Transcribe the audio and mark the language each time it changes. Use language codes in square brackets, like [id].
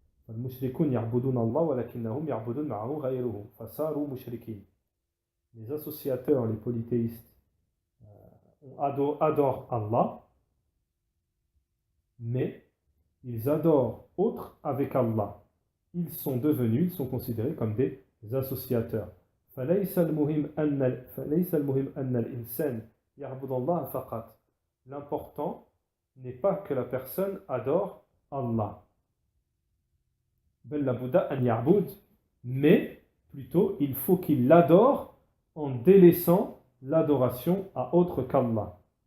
[fr] Les associateurs, les polythéistes adorent Allah, mais ils adorent autre avec Allah. ils sont considérés comme des associateurs. [ar] فليس المهم أن الإنسان يعبد الله فقط. [fr] L'important n'est pas que la personne adore Allah. [ar] بل لابد أن يعبد, [fr] mais plutôt il faut qu'il l'adore en délaissant l'adoration à autre qu'Allah.